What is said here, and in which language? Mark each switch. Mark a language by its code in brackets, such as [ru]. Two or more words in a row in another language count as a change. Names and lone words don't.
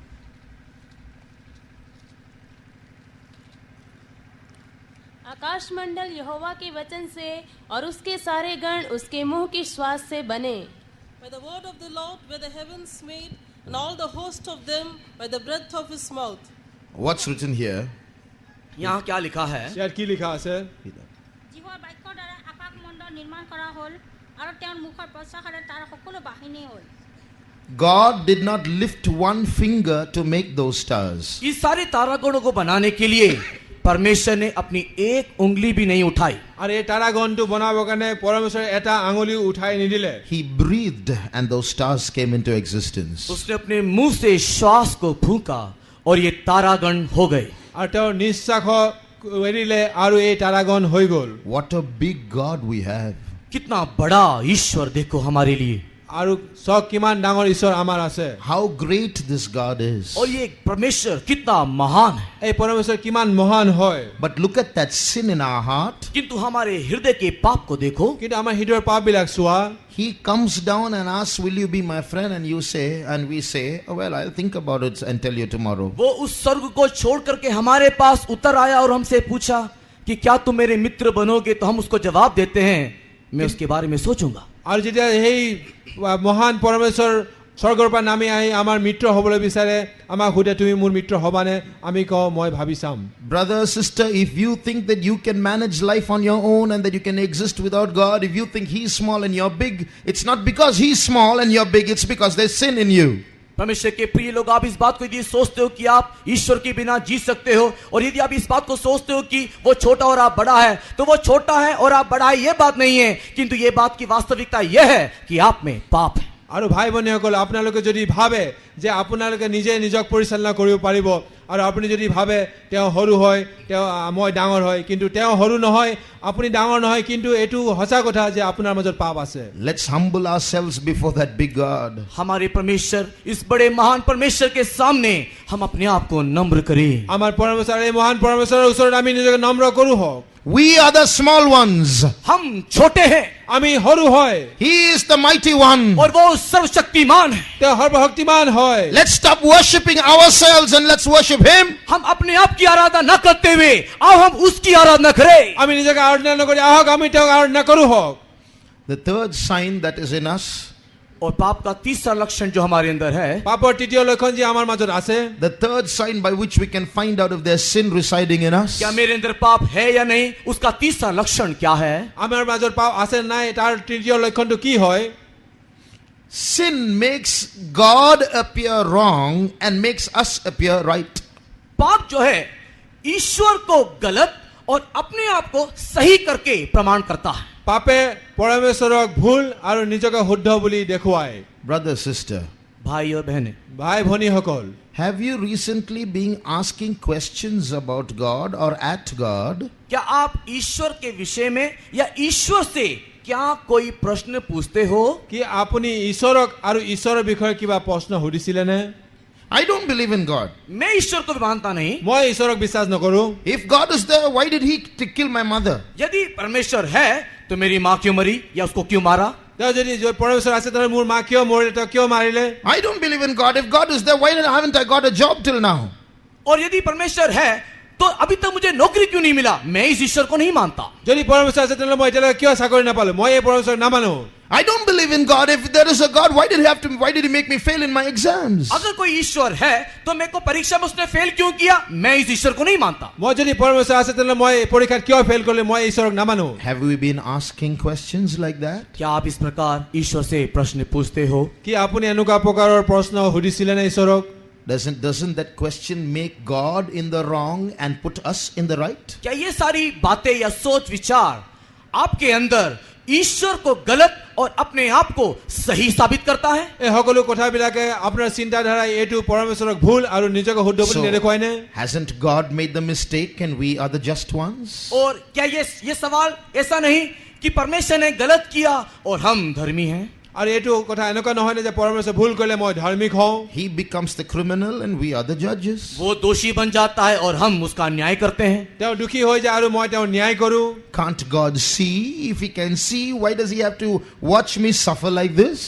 [hi] आकाश मंडल यहोवा के वचन से और उसके सारे गण उसके मुंह की श्वास से बने। [en] By the word of the Lord were the heavens made, and all the host of them by the breath of his mouth. What's written here? [hi] यहाँ क्या लिखा है? [as] ইয়াত কি লিখা আছে? যিহৰ বাক্যৰ দ্বাৰা আকাশ মণ্ডল নিৰ্মাণ কৰা হ'ল আৰু তেওঁৰ মুখৰ প্ৰচাৰে তাৰ সকলো বাহিনী হ'ল। [en] God did not lift one finger to make those stars. [hi] इस सारे तारागणों को बनाने के लिए परमेश्वर ने अपनी एक उंगली भी नहीं उठाई। [as] আৰু এই তাৰাগণটো বনাবৰ কাৰণে পৰমেশ্বৰে এটা আঙুলি উঠাই নিদিলে। [en] He breathed and those stars came into existence. [hi] उसने अपने मुंह से श्वास को फूंका और ये तारागण हो गए। [as] আৰু তেওঁৰ নিশ্বাস এৰিলে আৰু এই তাৰাগণ হৈ গ'ল। [en] What a big God we have. [hi] कितना बड़ा ईश्वर देखो हमारे लिए। [as] আৰু সব কিমান ডাঙৰ ঈশ্বৰ আমাৰ আছে। [en] How great this God is. [hi] और ये परमेश्वर कितना महान है। [as] এই পৰমেশ্বৰ কিমান মহান হয়। [en] But look at that sin in our heart. [hi] किंतु हमारे हृदय के पाप को देखो। [as] কিন্তু আমাৰ হৃদয়ৰ পাপবিলাক চোৱা। [en] He comes down and asks, will you be my friend? And we say, oh, well, I'll think about it and tell you tomorrow. [hi] वो उस स्वर्ग को छोड़ करके हमारे पास उतर आया और हमसे पूछा कि क्या तुम मेरे मित्र बनोगे? तो हम उसको जवाब देते हैं, मैं उसके बारे में सोचूंगा। [as] আৰু যেতিয়া সেই মহান পৰমেশ্বৰ স্বৰ্গৰ পৰা নামি আহি আমাৰ মিত্ৰ হ'বলৈ বিচাৰে, আমাক সুধে তুমি মোৰ মিত্ৰ হ'বানে? আমি কওঁ মই ভাবি চাম। [en] Brother, sister, if you think that you can manage life on your own and that you can exist without God, if you think He's small and you're big, it's not because He's small and you're big, it's because there's sin in you. [hi] परमेश्वर के प्रिय लोग, आप इस बात को यदि सोचते हो कि आप ईश्वर के बिना जी सकते हो, और यदि आप इस बात को सोचते हो कि वो छोटा और आप बड़ा है, तो वो छोटा है और आप बड़ा है ये बात नहीं है, किंतु ये बात की वास्तविकता यह है कि आप में पाप है। [as] আৰু ভাই ভনীসকল, আপোনালোকে যদি ভাবে যে আপোনালোকে নিজে নিজক পৰিচালনা কৰিব পাৰিব, আৰু আপুনি যদি ভাবে তেওঁ সৰু হয়, মই ডাঙৰ হয়, কিন্তু তেওঁ সৰু নহয়, আপুনি ডাঙৰ নহয়, কিন্তু এইটো সঁচা কথা যে আপোনাৰ মাজত পাপ আছে। [en] Let's humble ourselves before that big God. [hi] हमारे परमेश्वर, इस बड़े महान परमेश्वर के सामने हम अपने आप को नम्र करें। [as] আমাৰ পৰমেশ্বৰ, এই মহান পৰমেশ্বৰৰ ওচৰত আমি নিজকে নম্ৰ কৰো হওক। [en] We are the small ones. [hi] हम छोटे हैं, [as] আমি সৰু হয়, [en] He is the mighty one. [hi] और वो सर्वशक्तिमान है। [as] তেওঁ সৰ্বশক্তিমান হয়। [en] Let's stop worshipping ourselves and let's worship Him. [hi] हम अपने आप की आराधना न करते हुए आओ हम उसकी आराधना करें। [as] আমি নিজকে আৰাধনা নকৰি আহক আমি তেওঁক আৰাধনা কৰো হওক। [en] The third sign that is in us, [hi] और पाप का तीसरा लक्षण जो हमारे अंदर है, [as] পাপৰ তৃতীয় লক্ষণ যি আমাৰ মাজত আছে, [en] the third sign by which we can find out if there's sin residing in us, [hi] क्या मेरे अंदर पाप है या नहीं, उसका तीसरा लक्षण क्या है? [as] আমাৰ মাজত পাপ আছে নাই তাৰ তৃতীয় লক্ষণটো কি হয়? [en] sin makes God appear wrong and makes us appear right. [hi] पाप जो है ईश्वर को गलत और अपने आप को सही करके प्रमाण करता है। [as] পাপে পৰমেশ্বৰক ভুল আৰু নিজকে শুদ্ধ বুলি দেখুৱায়। [en] Brother, sister, [hi] भाई और बहनें, [as] ভাই ভনীসকল, [en] have you recently been asking questions about God or at God? [hi] क्या आप ईश्वर के विषय में या ईश्वर से क्या कोई प्रश्न पूछते हो? [as] কি আপুনি ঈশ্বৰক আৰু ঈশ্বৰৰ বিষয়ে কিবা প্ৰশ্ন সুধিছিলেনে? [en] I don't believe in God. [hi] मैं ईश्वर को भी मानता नहीं। [as] মই ঈশ্বৰক বিশ্বাস নকৰো। [en] If God is there, why did he kill my mother? [hi] यदि परमेश्वर है तो मेरी माँ क्यों मरी या उसको क्यों मारा? [as] তেওঁ যদি পৰমেশ্বৰ আছে তেনেহ'লে মোৰ মা কিয় মৰিলে, তেওঁ কিয় মাৰিলে? [en] I don't believe in God. If God is there, why haven't I got a job till now? [hi] और यदि परमेश्वर है तो अभी तक मुझे नौकरी क्यों नहीं मिला? मैं इस ईश्वर को नहीं मानता। [as] যদি পৰমেশ্বৰ আছে তেনেহ'লে মই এতিয়ালৈকে কিয় চাকৰি নাপালো? মই এই পৰমেশ্বৰক নামানো। [en] I don't believe in God. If there is a God, why did he make me fail in my exams? [hi] अगर कोई ईश्वर है तो मेरे को परीक्षा में उसने फेल क्यों किया? मैं इस ईश्वर को नहीं मानता। [as] মই যদি পৰমেশ্বৰ আছে তেনেহ'লে মই পৰীক্ষাত কিয় ফেল কৰিলে? মই ঈশ্বৰক নামানো। [en] Have we been asking questions like that? [hi] क्या आप इस प्रकार ईश्वर से प्रश्न पूछते हो? [as] কি আপুনি এনেকুৱা প্ৰকাৰৰ প্ৰশ্ন সুধিছিলেনে ঈশ্বৰক? [en] Doesn't that question make God in the wrong and put us in the right? [hi] क्या ये सारी बातें या सोच विचार आपके अंदर ईश्वर को गलत और अपने आप को सही साबित करता है? [as] এই সকলো কথাবিলাকে আপোনাৰ চিন্তাধাৰা এইটো পৰমেশ্বৰক ভুল আৰু নিজকে শুদ্ধ বুলি নেদেখুৱাইনে? [en] Hasn't God made the mistake and we are the just ones? [hi] और क्या ये सवाल ऐसा नहीं कि परमेश्वर ने गलत किया और हम धर्मी हैं? [as] আৰু এইটো কথা এনেকুৱা নহয় নে যে পৰমেশ্বৰ ভুল কৰিলে মই ধাৰ্মিক হওঁ? [en] He becomes the criminal and we are the judges. [hi] वो दोषी बन जाता है और हम उसका न्याय करते हैं। [as] তেওঁ দুখী হৈ যায় আৰু মই তেওঁ ন্যায় কৰো। [en] Can't God see? If he can see, why does he have to watch me suffer like this?